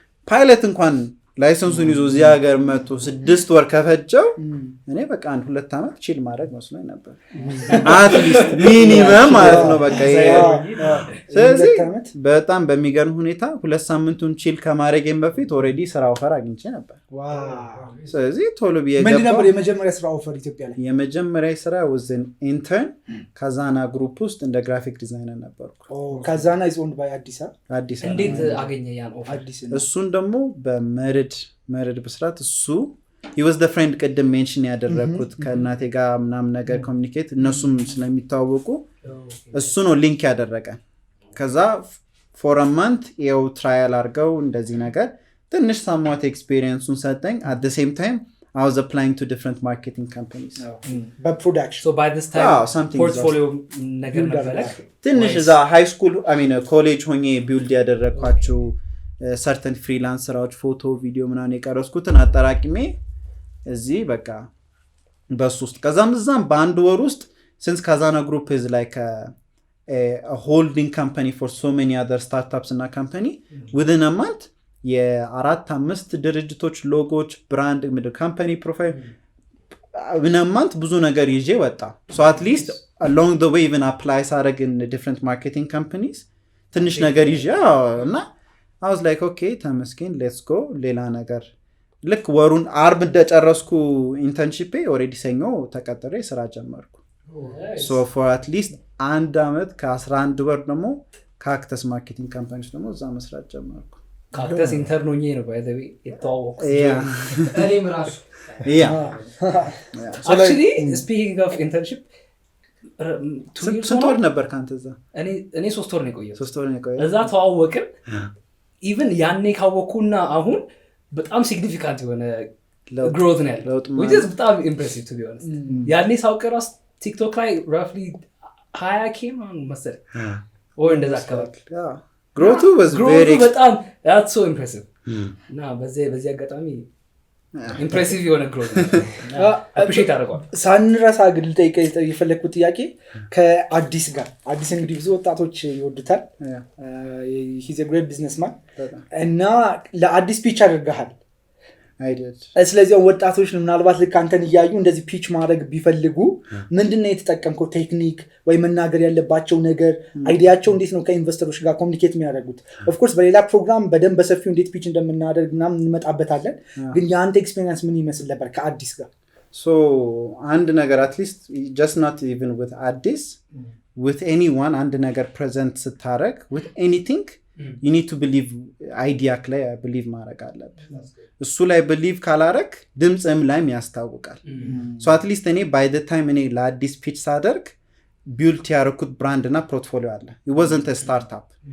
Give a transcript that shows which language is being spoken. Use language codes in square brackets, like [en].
[am] ፓይለት እንኳን ላይሰንሱን ይዞ እዚህ ሀገር መጥቶ 6 ወር ከፈጀው እኔ በቃ አንድ 2 አመት ቺል ማድረግ መስሎኝ ነበር [en] at least [am] ሚኒመም ማለት ነው በቃ ስለዚህ በጣም በሚገርም ሁኔታ 2 ሳምንቱን ቺል ከማድረጌም በፊት ኦሬዲ ስራ ኦፈር አግኝቼ ነበር ስለዚህ ቶሎ ቢየገባ ምን ነበር የመጀመሪያ ስራ ኦፈር ኢትዮጵያ ላይ የመጀመሪያ ስራ [en] was an intern [am] ካዛና ግሩፕ ውስጥ እንደ ግራፊክ ዲዛይነር ነበርኩ [en] ካዛና is owned by አዲስ [am] እንዴት አገኘ ያን ኦፈር እሱን ደግሞ በመረድ በስራት እሱ [en] he was the friend [am] ቀደም ሜንሽን ያደረኩት ከናቴ ጋር ምናምን ነገር ኮሙኒኬት እነሱም ስለሚታወቁ እሱ ነው ሊንክ ያደረገን ከዛ [en] for a month [am] ያው ትራያል አርገው እንደዚህ ነገር ትንሽ [en] somewhat experience- [am] ን ሰጠኝ [en] at the same time I was applying to different marketing companies but production so by this time portfolio [am] ነገር ነበረ ትንሽ እዛ [en] high school I mean college [am] ሆኜ ቢልድ ያደረኳቸው [en] certain freelance [am] ስራዎች ፎቶ ቪዲዮ ምናምን የቀረስኩትን አጠራቅሜ እዚህ በቃ በሱ ውስጥ ከዛም በአንድ ወር ውስጥ [en] since Kazana Group is like a holding company for so many other startups [am] እና [en] company within a month [am] የ4-5 ድርጅቶች ሎጎች ብራንድ ምድር [en] company profile in a month [am] ብዙ ነገር ይዤ ወጣ [en] so at least along the way even apply [am] ሳደርግ [en] in different marketing companies [am] ትንሽ ነገር ይዤ እና [en] I was like okay [am] ተመስገን [en] let's go [am] ሌላ ነገር ልክ ወሩን አርብ እንደጨረስኩ ኢንተርንሺፕ ኦሬዲ ሰኞ ተቀጥሬ ስራ ጀመርኩ [en] so for at least [am] አንድ አመት ከ11 ወር ደግሞ ካክተስ ማርኬቲንግ ካምፓኒስ ደግሞ እዛ መስራት ጀመርኩ ካክተስ ኢንተርን ሆኜ ነው [en] by the way [am] የተዋወቁ እኔም ራሱ [en] actually speaking of internship [am] ስንት ወር ነበር ካንተ እዛ እኔ 3 ወር ነው የቆየው 3 ወር ነው የቆየው እዛ ተዋወቅን even ያኔ ካወኩና አሁን በጣም ሲግኒፊካንት የሆነ growth ነው ያለው which is በጣም [en] impressive to be honest [am] ያኔ ሳውቀራስ ቲክቶክ ላይ roughly 20k መሰለኝ or እንደዛ አካባቢ [en] growth was very [am] በጣም [en] that's so impressive [am] እና በዚህ አጋጣሚ ኢምፕሬሲቭ የሆነ growth appreciate አደረጋለሁ ሳንረሳ ግን ልጠይቀኝ የፈለኩት ጥያቄ ከአዲስ ጋር አዲስ እንግዲህ ብዙ ወጣቶች ይወዱታል [en] he's a great businessman [am] እና ለአዲስ ፒች አድርገሃል አይደል ስለዚህ ወጣቶች ምናልባት ልክ አንተን ይያዩ እንደዚህ ፒች ማድረግ ቢፈልጉ ምንድነው የተጠቀምከው ቴክኒክ ወይ መናገር ያለባቸው ነገር አይዲያቸው እንዴት ነው ከኢንቨስተሮች ጋር ኮሙኒኬት የሚያደርጉት [en] ኦፍ ኮርስ [am] በሌላ ፕሮግራም በደንብ በሰፊው እንዴት ፒች እንደምናደርግ ምናምን እንመጣበታለን ግን ያንተ ኤክስፒሪየንስ ምን ይመስል ነበር ከአዲስ ጋር [en] so አንድ ነገር at least just not even with አዲስ with anyone አንድ ነገር present ስታረግ with anything you need to believe idea [am] ላይ believe ማድረግ አለብህ እሱ ላይ believe ካላረክ ድምጽም ላይ ያስታውቃል [en] so at least እኔ by the time [am] እኔ ለአዲስ pitch ሳደርግ build ያረኩት brand እና portfolio አለ [en] it wasn't a startup